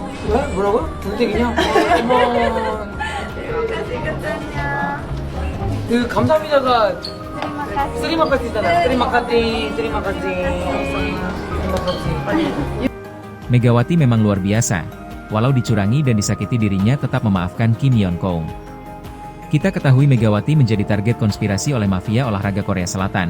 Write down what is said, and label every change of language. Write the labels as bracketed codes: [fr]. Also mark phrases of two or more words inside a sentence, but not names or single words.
[ko] 왜? 뭐라고? 동생이냐? 어머. [id] Terima kasih kesannya. [ko] 그 감사합니다가 [id] Terima kasih. terima kasih 있잖아. terima kasih, terima kasih. terima kasih. 빨리. Megawati memang luar biasa. Walau dicurangi dan disakiti dirinya tetap memaafkan Kim Yeon Kong. Kita ketahui Megawati menjadi target konspirasi oleh mafia olahraga Korea Selatan.